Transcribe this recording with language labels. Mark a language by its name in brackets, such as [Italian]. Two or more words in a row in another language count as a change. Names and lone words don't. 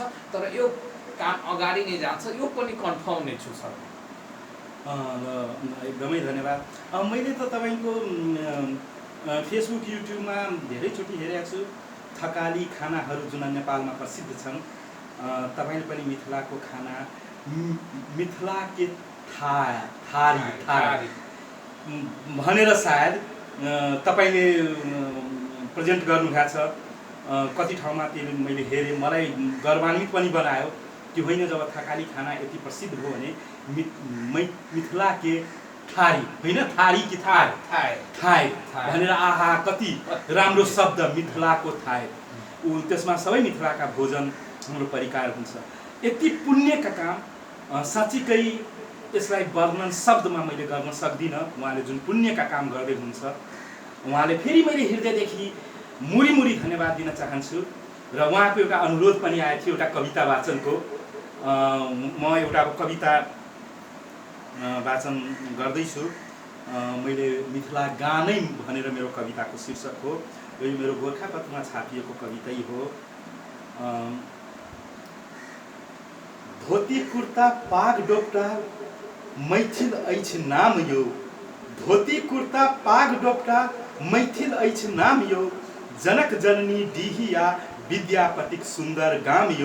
[Nepali] तर यो काम अगाडि नै जान्छ, यो पनि कन्फर्म नै छु सर। एकदमै धन्यवाद। मैले त तपाईँको फेसबुक युट्युबमा धेरैचोटि हेरेको छु, थकाली खानाहरू जुन नेपालमा प्रसिद्ध छन्। तपाईँले पनि मिथिलाको खाना, [Maithili] मिथिला के थारी [Nepali] भनेर सायद तपाईँले प्रेजेन्ट गर्नुभएको छ। कति ठाउँमा त्यो मैले हेरेँ, मलाई गर्वान्वित पनि बनायो। कि होइन जब थकाली खाना यति प्रसिद्ध हो भने [Maithili] मिथिला के थारी [Nepali] होइन थारी कि थार थाय भनेर आहा कति राम्रो शब्द मिथिलाको थाय ऊ त्यसमा सबै मिथिलाका भोजन हाम्रो परिकार हुन्छ। यति पुण्यका काम साँच्चीकै यसलाई वर्णन शब्दमा मैले गर्न सक्दिनँ। उहाँले जुन पुण्यका काम गर्दै हुनुहुन्छ उहाँले फेरि मैले हृदयदेखि मुरी धन्यवाद दिन चाहन्छु। र उहाँको एउटा अनुरोध पनि आएको थियो एउटा कविता वाचनको। म एउटा कविता वाचन गर्दैछु। मैले मिथिला गानै भनेर मेरो कविताको शीर्षक हो। यो मेरो गोर्खापत्रमा छापिएको कवितै हो। [Maithili] धोती कुर्ता पाग डोप्टा मैथिल अछि नाम यो। धोती कुर्ता पाग डोप्टा मैथिल अछि नाम यो। जनक जननी डिहिया विद्यापतिक सुन्दर गाम यो।